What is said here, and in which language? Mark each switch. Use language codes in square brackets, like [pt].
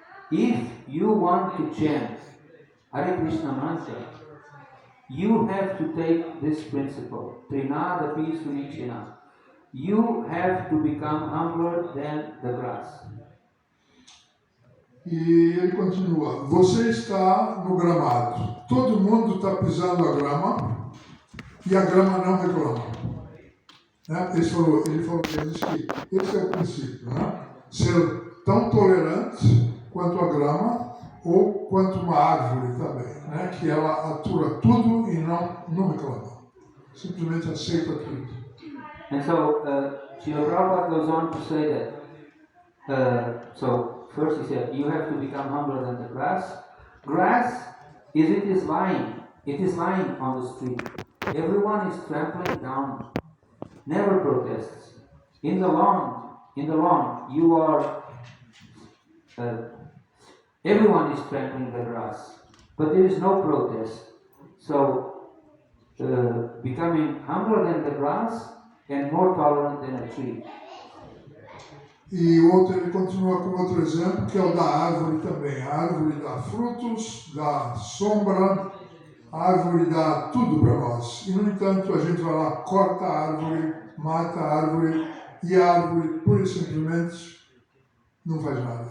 [en] If you want to chant Hare Krishna mantra, you have to take this principle, [sa] Trinadapi Sunichena. [en] You have to become humbler than the grass. [pt] E ele continua, você está no gramado, todo mundo está pisando a grama e a grama não reclama. Né? Ele falou que esse é o princípio, né? Ser tão tolerante quanto a grama ou quanto uma árvore também, né? Que ela atura tudo e não reclama, simplesmente aceita tudo. [en] And so, Srila Prabhupada goes on to say that, first he said, you have to become humbler than the grass. Grass, it is lying on the street. Everyone is trampling down, never protests. In the lawn, you are, everyone is trampling the grass, but there is no protest. So, becoming humbler than the grass and more tolerant than a tree. [pt] E ele continua com outro exemplo, que é o da árvore também. A árvore dá frutos, dá sombra, a árvore dá tudo para nós. E, no entanto, a gente vai lá, corta a árvore, mata a árvore, e a árvore, pura e simplesmente, não faz nada.